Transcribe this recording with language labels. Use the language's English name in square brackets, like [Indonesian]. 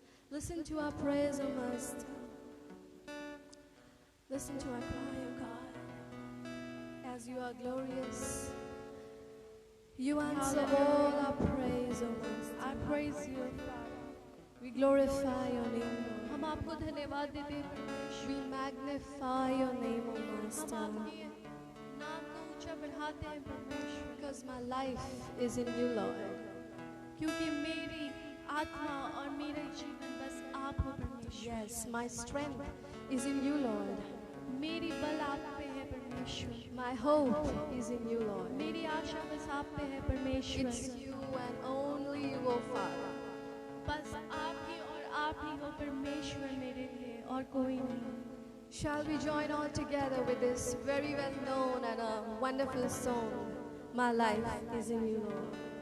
[English] Listen to our prayers, O Master. Listen to our cry, O God. As you are glorious, you answer all our praise, O Master. I praise you, Father. We glorify your name, Lord. [Hindi] हम आपको धन्यवाद देते हैं परमेश्वर, [English] We magnify your name, O [Hindi] हम [English] Master. [Hindi] आपके नाम को ऊंचा बढ़ाते हैं परमेश्वर, [English] Because my life is in you, Lord. [Hindi] क्योंकि मेरी आत्मा और मेरा जीवन बस आप हो परमेश्वर। [English] Yes, my strength is in you, Lord. [Hindi] मेरी बल आप पे है परमेश्वर, [English] My hope is in you, Lord. [Hindi] मेरी आशा बस आप पे है परमेश्वर। [English] It's you and only you, O Father. [Hindi] बस आप ही हो परमेश्वर मेरे लिए और कोई नहीं. [English] Shall we join all together with this very well known and a wonderful song, My Life is in You, Lord.